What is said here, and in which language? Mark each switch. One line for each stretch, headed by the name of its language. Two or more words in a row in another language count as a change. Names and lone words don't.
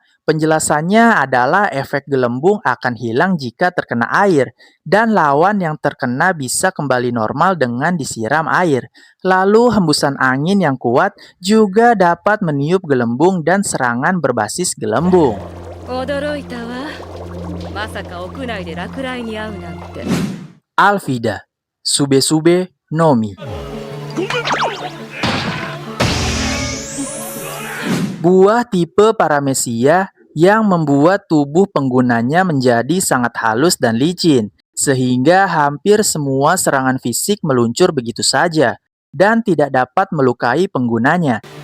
Indonesian: Penjelasannya adalah efek gelembung akan hilang jika terkena air, dan lawan yang terkena bisa kembali normal dengan disiram air. Lalu hembusan angin yang kuat juga dapat meniup gelembung dan serangan berbasis gelembung.
Japanese: 驚いたわ。まさか屋内で落雷に遭うなんて。
Indonesian: Alvida, Sube-Sube Nomi. Buah tipe Paramecia yang membuat tubuh penggunanya menjadi sangat halus dan licin, sehingga hampir semua serangan fisik meluncur begitu saja dan tidak dapat melukai penggunanya.